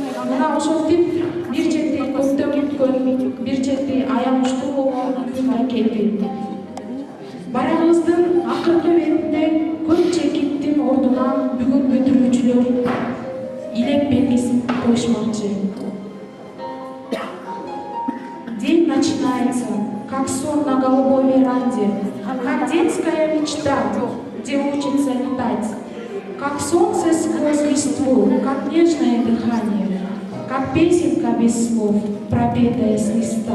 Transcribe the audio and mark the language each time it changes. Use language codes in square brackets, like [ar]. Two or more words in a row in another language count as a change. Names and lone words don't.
[ky] мына ошентип бир чети көктөм өткөн, бир чети аянычтуу болгон күн келди. Бараңыздын акыркы бетинде көп чекиттин ордуна бүгүн бүтүрүүчүлөр илек белгисин коюшмакчы. [ru] День начинается, как сон на голубой веранде, как детская мечта, где учится летать, как солнце сквозь листву, как нежное дыхание, как песенка без слов, пропетая с листа.